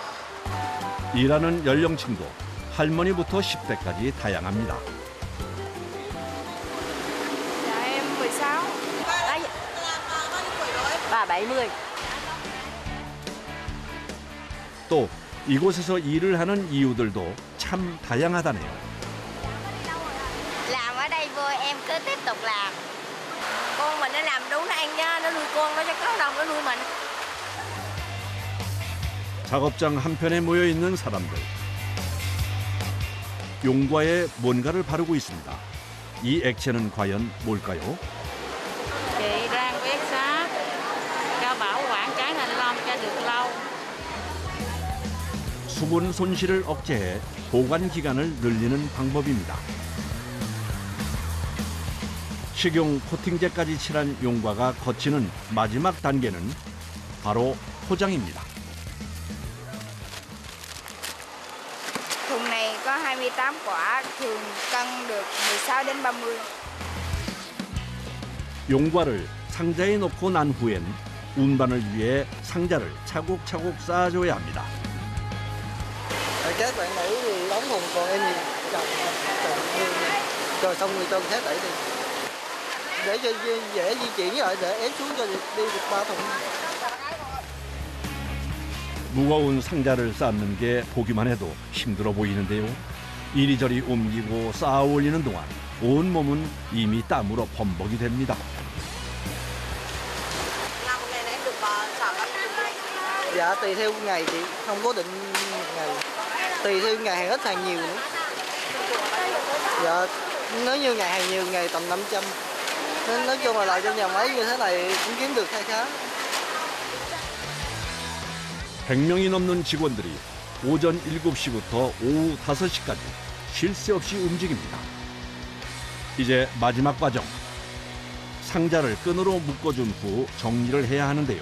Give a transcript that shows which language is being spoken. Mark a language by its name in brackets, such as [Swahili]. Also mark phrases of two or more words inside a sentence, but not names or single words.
[Korean] 일하는 연령층도 할머니부터 10대까지 다양합니다. [Vietnamese] Dạ em 16. Bà 70. [Korean] 또 이곳에서 일을 하는 이유들도 참 다양하다네요. [Vietnamese] Làm ở đây vui em cứ tiếp tục làm. Con mình nó làm đủ nó ăn nha, nó nuôi con nó cho có đồng nó nuôi mình. [Korean] 작업장 한편에 모여 있는 사람들. 용과에 뭔가를 바르고 있습니다. 이 액체는 과연 뭘까요? [Vietnamese] Chị rang quét sáp cho bảo quản trái thanh long cho được lâu. [Korean] 수분 손실을 억제해 보관 기간을 늘리는 방법입니다. 식용 코팅제까지 칠한 용과가 거치는 마지막 단계는 바로 포장입니다. [Vietnamese] Thùng này có 28 quả, thường cân được 16 đến 30. [Korean] 용과를 상자에 넣고 난 후엔 운반을 위해 상자를 차곡차곡 쌓아줘야 합니다. [Vietnamese] Các bạn nữ thì đóng thùng, còn em thì chồng rồi xong người cho khác đẩy đi để cho dễ di chuyển lại, để ép xuống cho đi được 3 thùng. [Korean] 무거운 상자를 쌓는 게 보기만 해도 힘들어 보이는데요. 이리저리 옮기고 쌓아 올리는 동안 온몸은 이미 땀으로 범벅이 됩니다. [Vietnamese] Năm này em được xào bao nhiêu? Dạ tùy theo ngày chị, không cố định ngày, tùy theo ngày hàng ít hàng nhiều nữa. Dạ nếu như ngày hàng nhiều, ngày tầm 500, nên nói chung là làm trong nhà máy như thế này cũng kiếm được khá khá. [Korean] 100명이 넘는 직원들이 오전 7시부터 오후 5시까지 쉴 새 없이 움직입니다. 이제 마지막 과정. 상자를 끈으로 묶어준 후 정리를 해야 하는데요.